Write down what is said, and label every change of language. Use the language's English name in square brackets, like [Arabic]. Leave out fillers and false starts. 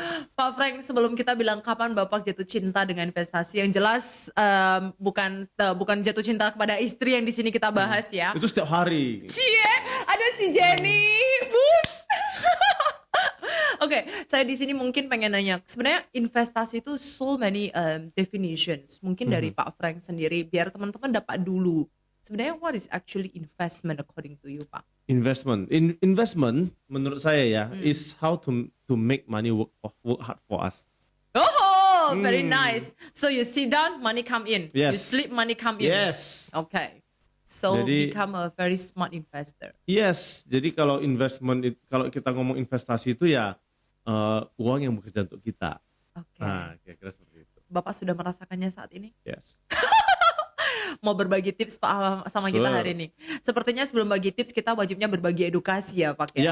[Indonesian] Pak Frank, sebelum kita bilang kapan Bapak jatuh cinta dengan investasi, yang jelas bukan jatuh cinta kepada istri yang di sini kita bahas ya. Itu setiap hari. Cie, ada Ci Jenny, bus. Oke, saya di sini mungkin pengen nanya, sebenarnya investasi itu [English] so many definitions. [Indonesian] Mungkin dari Pak Frank sendiri, biar teman-teman dapat dulu. Sebenarnya [English] what is actually investment according to you, Pak? Investment [Indonesian] menurut saya ya [English] is how to make money work hard for us. Oh, very nice. So you sit down, money come in. Yes. You sleep, money come in. Yes. Okay. So [Indonesian] Jadi, [English] become a very smart investor. Yes. [Indonesian] Jadi kalau kalau kita ngomong investasi itu ya uang yang bekerja untuk kita. Oke. Nah, kira-kira seperti itu. Bapak sudah merasakannya saat ini? [English] Yes. [Indonesian] Mau berbagi tips Pak sama kita hari ini. Sepertinya sebelum bagi tips kita wajibnya berbagi edukasi ya Pak ya.